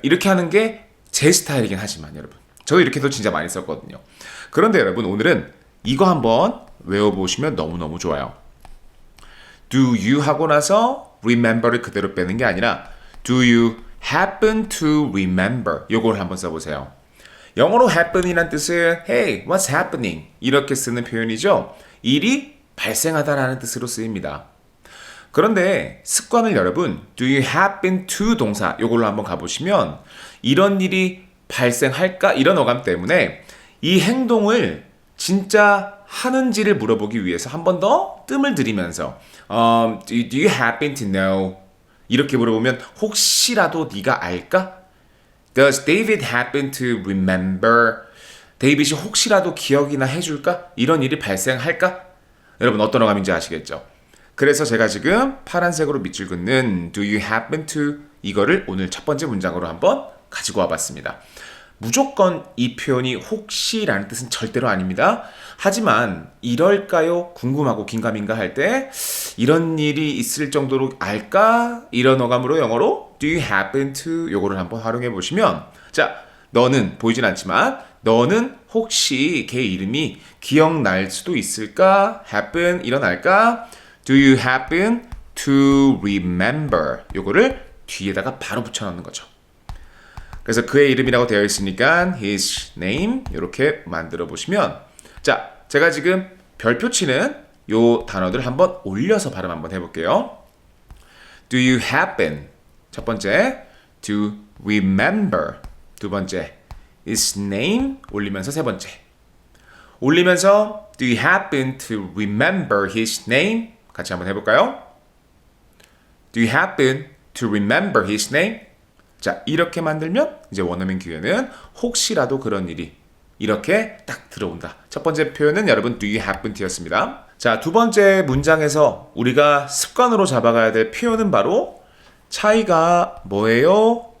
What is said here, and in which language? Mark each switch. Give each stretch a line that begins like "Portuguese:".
Korean: 이렇게 하는 게 제 스타일이긴 하지만 여러분 저도 이렇게도 진짜 많이 썼거든요. 그런데 여러분 오늘은 이거 한번 외워보시면 너무너무 좋아요. Do you 하고 나서 remember를 그대로 빼는 게 아니라
English: do you happen to remember
Korean: 요걸 한번 써보세요. 영어로 happen이란 뜻은
English: hey, what's happening?
Korean: 이렇게 쓰는 표현이죠. 일이 발생하다라는 뜻으로 쓰입니다. 그런데 습관을 여러분
English: do you happen to
Korean: 동사 요걸로 한번 가보시면 이런 일이 발생할까? 이런 어감 때문에 이 행동을 진짜 하는지를 물어보기 위해서 한 번 더 뜸을 들이면서
English: do you happen to know?
Korean: 이렇게 물어보면 혹시라도 네가 알까?
English: Does David happen to remember?
Korean: 데이빗이 혹시라도 기억이나 해줄까? 이런 일이 발생할까? 여러분 어떤 어감인지 아시겠죠? 그래서 제가 지금 파란색으로 밑줄 긋는
English: do you happen to
Korean: 이거를 오늘 첫 번째 문장으로 한번 가지고 와봤습니다. 무조건 이 표현이 혹시라는 뜻은 절대로 아닙니다. 하지만 이럴까요? 궁금하고 긴가민가 할 때 이런 일이 있을 정도로 알까? 이런 어감으로 영어로
English: do you happen to
Korean: 요거를 한번 활용해 보시면, 자, 너는 보이진 않지만 너는 혹시 걔 이름이 기억날 수도 있을까? happen 일어날까?
English: Do you happen to remember?
Korean: 요거를 뒤에다가 바로 붙여넣는 거죠. 그래서 그의 이름이라고 되어 있으니까
English: his name
Korean: 이렇게 만들어 보시면, 자, 제가 지금 별표 치는 요 단어들 한번 올려서 발음 한번 해볼게요.
English: Do you happen
Korean: 첫 번째
English: to remember
Korean: 두 번째
English: his name
Korean: 올리면서 세 번째 올리면서
English: do you happen to remember his name
Korean: 같이 한번 해볼까요?
English: Do you happen to remember his name?
Korean: 자, 이렇게 만들면 이제 원어민 기회는 혹시라도 그런 일이 이렇게 딱 들어온다. 첫 번째 표현은 여러분
English: do you happen to
Korean: 였습니다. 자, 두 번째 문장에서 우리가 습관으로 잡아가야 될 표현은 바로 차이가 뭐예요?